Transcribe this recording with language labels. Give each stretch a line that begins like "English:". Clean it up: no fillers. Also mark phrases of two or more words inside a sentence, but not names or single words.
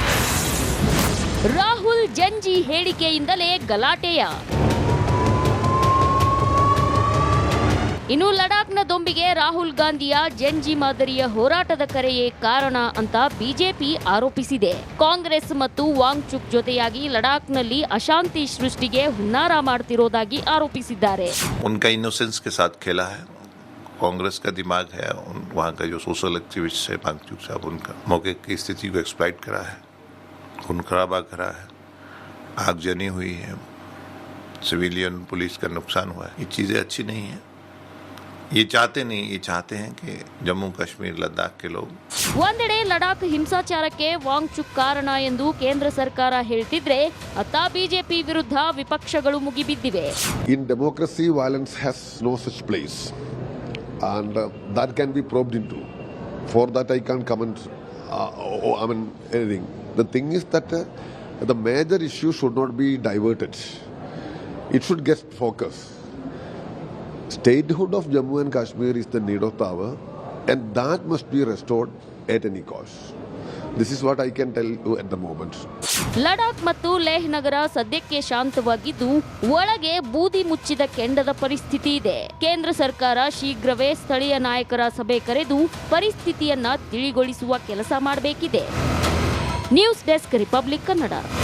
Kannada: ರಾಹುಲ್ ಜಂಜಿ ಹೇಳಿಕೆಯಿಂದಲೇ ಗಲಾಟೆಯ ಇನ್ನು ಲಡಾಖ್ನ ದೊಂಬಿಗೆ ರಾಹುಲ್ ಗಾಂಧಿಯ ಜಂಜಿ ಮಾದರಿಯ ಹೋರಾಟದ ಕರೆಯೇ ಕಾರಣ ಅಂತ ಬಿಜೆಪಿ ಆರೋಪಿಸಿದೆ. ಕಾಂಗ್ರೆಸ್ ಮತ್ತು ವಾಂಗ್ಚುಕ್ ಜೊತೆಯಾಗಿ ಲಡಾಖ್ನಲ್ಲಿ ಅಶಾಂತಿ ಸೃಷ್ಟಿಗೆ ಹುನ್ನಾರ ಮಾಡ್ತಿರೋದಾಗಿ ಆರೋಪಿಸಿದ್ದಾರೆ.
Hindi: उनका इनोसेंस के साथ खेला है, कांग्रेस का दिमाग है, वहाँ का जो
English: social activist
Hindi: है वांगचुक साहब, उनका मौके की स्थिति को एक्सप्लॉइट करा है, खून खराबा करा है, आगजनी हुई है,
English: civilian police
Hindi: का नुकसान हुआ है. ये चीज़ें अच्छी नहीं है. ये चाहते हैं कि जम्मू कश्मीर लद्दाख के लोग
Kannada: ಒಂದೆಡೆ ಲಡಾಖ್ ಹಿಂಸಾಚಾರಕ್ಕೆ ವಾಂಗ್ಚುಕ್ ಕಾರಣ ಎಂದು ಕೇಂದ್ರ ಸರ್ಕಾರ ಹೇಳ್ತಿದ್ರೆ, ಅತ್ತ ಬಿಜೆಪಿ ವಿರುದ್ಧ ವಿಪಕ್ಷಗಳು ಮುಗಿಬಿದ್ದಿವೆ.
English: In democracy, violence has no such place, and that can be probed into. For that, I can't comment. Anything. The thing is that the major issue should not be diverted. It should get focus. Statehood of Jammu and Kashmir is the need of the hour, and that must be restored at any cost. This is what I can tell you at the moment.
Kannada: ಲಡಾಖ್ ಮತ್ತು ಲೇಹ್ ನಗರ ಸದ್ಯಕ್ಕೆ ಶಾಂತವಾಗಿದ್ದು, ಒಳಗೆ ಬೂದಿ ಮುಚ್ಚಿದ ಕೆಂಡದ ಪರಿಸ್ಥಿತಿ ಇದೆ. ಕೇಂದ್ರ ಸರ್ಕಾರ ಶೀಘ್ರವೇ ಸ್ಥಳೀಯ ನಾಯಕರ ಸಭೆ ಕರೆದು ಪರಿಸ್ಥಿತಿಯನ್ನ ತಿಳಿಗೊಳಿಸುವ ಕೆಲಸ ಮಾಡಬೇಕಿದೆ. ನ್ಯೂಸ್ ಡೆಸ್ಕ್, ರಿಪಬ್ಲಿಕ್ ಕನ್ನಡ.